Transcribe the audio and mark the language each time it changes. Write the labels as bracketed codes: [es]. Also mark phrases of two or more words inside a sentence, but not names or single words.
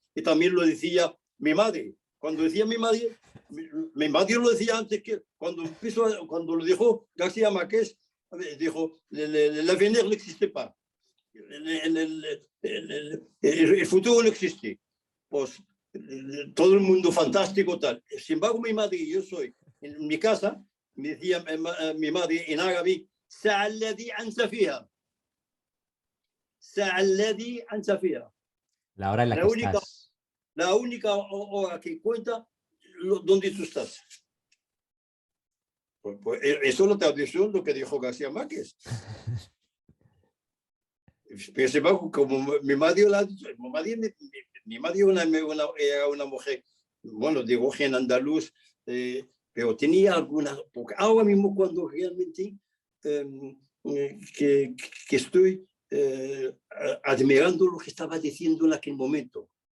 [es] Y también lo decía mi madre. Cuando decía mi madre lo decía antes que cuando lo dijo García Márquez, dijo, [fr] l'avenir no existe pas. [es] El futuro no existe. Pues todo el mundo fantástico, tal. Sin embargo, mi madre, yo soy, en mi casa, me decía mi madre en árabe, [ar] ساعة الذي أنت فيها. ساعة الذي أنت فيها. [es] La hora en la que estás. La única hora que cuenta donde tú estás. Pues eso es la traducción de lo que dijo García Márquez. Pero sin embargo, como mi madre era una mujer, bueno, de origen andaluz, pero tenía algunas, porque ahora mismo cuando realmente que estoy admirando lo que estaba diciendo en aquel momento.